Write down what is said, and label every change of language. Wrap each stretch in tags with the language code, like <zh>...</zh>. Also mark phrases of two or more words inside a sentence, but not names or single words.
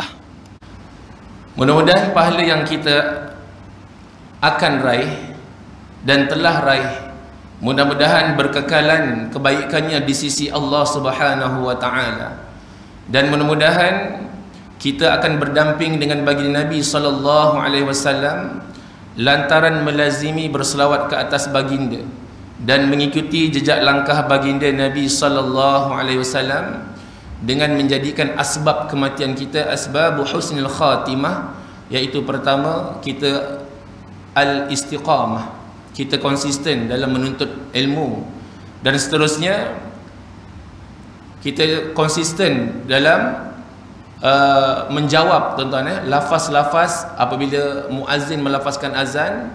<ms>Mudah-mudahan pahala yang kita akan raih dan telah raih, mudah-mudahan berkekalan kebaikannya di sisi Allah</ms> <ar>سبحانه وتعالى,</ar> <ms>dan mudah-mudahan kita akan berdamping dengan baginda Nabi</ms> <ar>صلى الله عليه وسلم</ar> <ms>lantaran melazimi berselawat ke atas baginda dan mengikuti jejak langkah baginda Nabi</ms> <ar>صلى الله عليه وسلم</ar> <ms>dengan menjadikan asbab kematian kita asbab</ms> <ar>حسن الخاتمة,</ar> <ms>iaitu pertama kita al-istiqamah, kita konsisten dalam menuntut ilmu, dan seterusnya kita konsisten dalam menjawab, tuan-tuan, lafaz-lafaz apabila muazzin melafazkan azan.</ms>